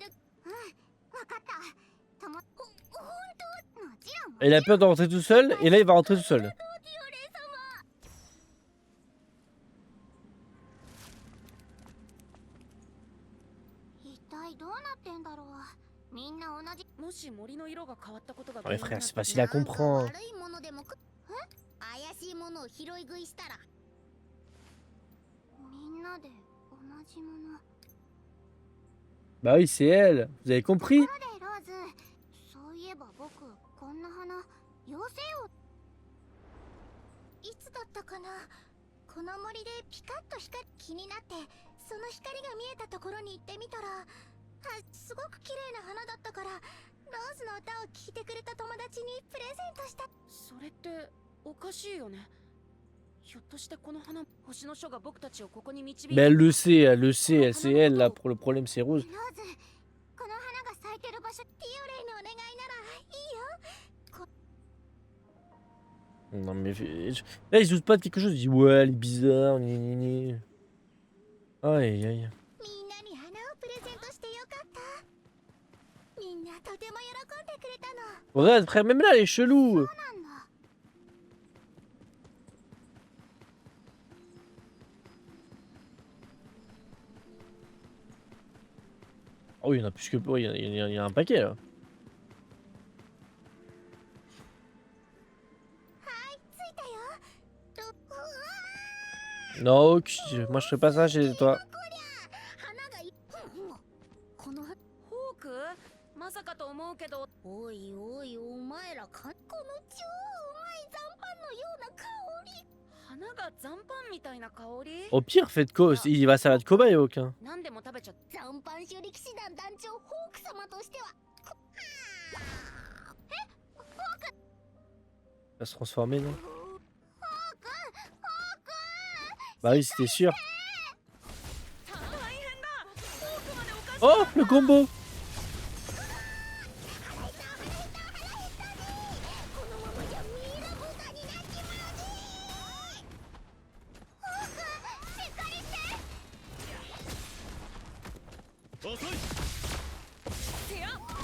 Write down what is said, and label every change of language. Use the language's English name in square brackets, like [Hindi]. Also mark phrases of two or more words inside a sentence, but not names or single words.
[Japanese] うん、わかった。ほんと、もちろん。 [French] Et il a peur de rentrer tout seul, et là, il va rentrer tout seul. [Japanese] ディオレイ様。一体どうなってんだろう。みんな同じ。もし森の色が変わったことが [French] Oh, les frères, c'est facile à comprendre. [Japanese] 悪いものでも怪しいものを拾い食いしたら。みんなで同じもの。 [French] Bah oui, c'est elle. Vous avez compris? [Japanese] ところでローズ、そういえば僕こんな花妖精をいつだったかな。この森でピカッと光る気になって、その光が見えたところに行ってみたら、すごく綺麗な花だったから、ローズの歌を聴いてくれた友達にプレゼントした。それっておかしいよね。ひょっとしてこの花、星の書が僕たちをここに導い [French] Mais [Japanese] た。 [French] elle le sait, c'est elle là. Pour le problème, c'est Rose. [Japanese] ローズ、この花が咲いてる場所、ディオレイのお願いならいいよ。 [French] Non, mais. Là, il se doute pas de quelque chose. Il dit, ouais, elle est bizarre. Gna, gna, gna. Aïe, aïe. [Japanese] みんなに花をプレゼントしてよかった。みんなとても喜んでくれたの。 [French] Regarde, frère, même là, elle est chelou. [Japanese] なんだ。 [French] Oh, il y en a plus que. Ouais, il y a un paquet là. [Japanese] はい、着いたよ。 [French] Non, moi je fais pas ça chez toi. [Japanese] 花がい。このホークまさかと思うけど。おいおい、お前らか。この超うまい残飯のような香り。花が残飯みたいな香り。 [French] Au pire, faites il va servir de cobaye, aucun. [Japanese] 何でも食べちゃっ残飯修理騎士団団長ホーク様としては。 [French] Il va se transformer, non? [Japanese] ホーク、ホーク。 [French] Bah oui, c'était sûr. [Japanese] 大変だ。ホークまでおかしい。 [French] Oh, le combo! [Japanese] このままじゃミイラ豚になっちまうぜ。ホーク、しっかりして。遅い。せや。